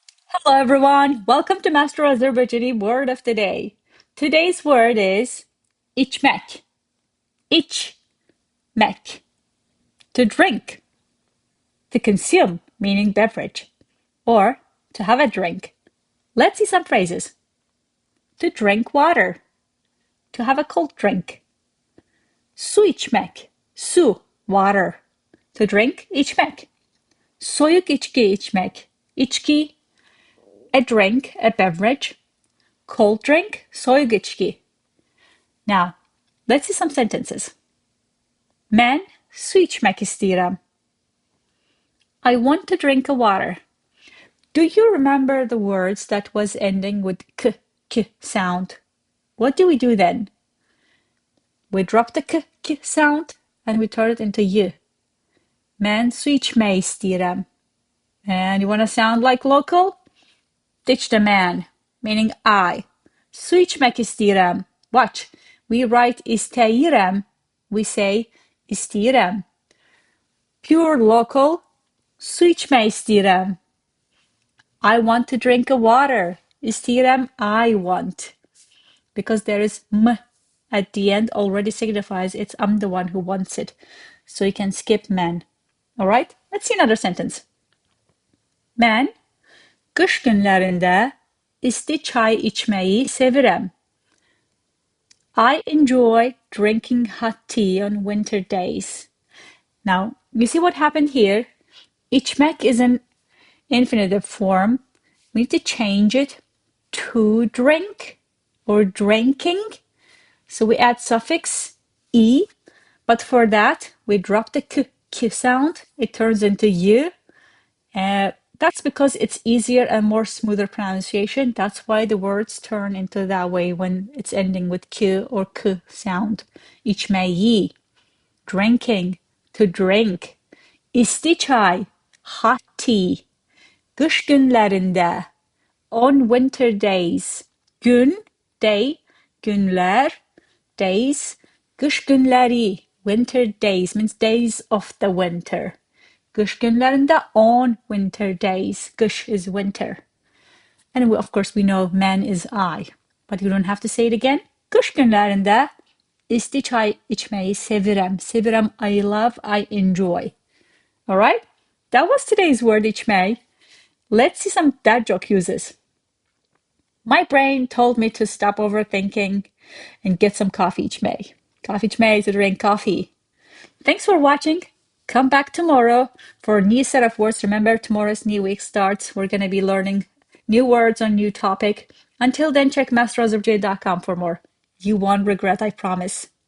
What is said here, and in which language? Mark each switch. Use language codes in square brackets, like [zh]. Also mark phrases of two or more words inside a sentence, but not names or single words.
[en] Hello everyone, welcome to Master Azerbaijani word of the day. Today's word is içmək. İçmək. To drink, to consume, meaning beverage, or to have a drink. Let's see some phrases. To drink water, to have a cold drink. [az] Su içmək, su, [en] water. To drink, [az] içmək. Soyuq içki içmək, içki, [en] a drink, a beverage. Cold drink, [az] soyuq içki. [en] Now, let's see some sentences. [az] Mən su içmək istəyirəm. [en] I want to drink a water. Do you remember the words that was ending with k sound? What do we do then? We drop the k sound and we turn it into y. [az] Mən su içmək istəyirəm. [en] And you want to sound like local? Ditch the man, meaning I. [az] Su içmək istəyirəm. [en] Watch. We write istəyirəm. We say istəyirəm. Pure local. [az] Su içmək istəyirəm. [en] I want to drink a water. İstəyirəm, I want. Because there is m at the end already signifies it's I'm the one who wants it. So you can skip man. All right? Let's see another sentence. [az] Mən qış günlərində isti çay içməyi sevirəm. [en] I enjoy drinking hot tea on winter days. Now, you see what happened here? İçmək is an infinitive form. We need to change it to drink or drinking. So we add suffix e, but for that we drop the k sound. It turns into y. That's because it's easier and more smoother pronunciation. That's why the words turn into that way when it's ending with q or k sound. İçməyi, drinking, to drink. [az] İsti çay, [en] hot tea. [az] Qış günlərində, [en] on winter days. Gün, day, günlər, days. [az] Qış günləri, [en] winter days, means days of the winter. [az] Qış günlərində, [en] on winter days. Qış is winter. And of course we know man is I. But you don't have to say it again. [az] Qış günlərində isti çay içməyi sevirəm. Sevirəm, [en] I love, I enjoy. All right? That was today's word, içmək. Let's see some dad joke uses. My brain told me to stop overthinking and get some coffee içmək. Coffee içmək, to drink coffee. Thanks for watching. Come back tomorrow for a new set of words. Remember, tomorrow's new week starts. We're going to be learning new words on new topic. Until then, check masterazofj.com for more. You won't regret, I promise.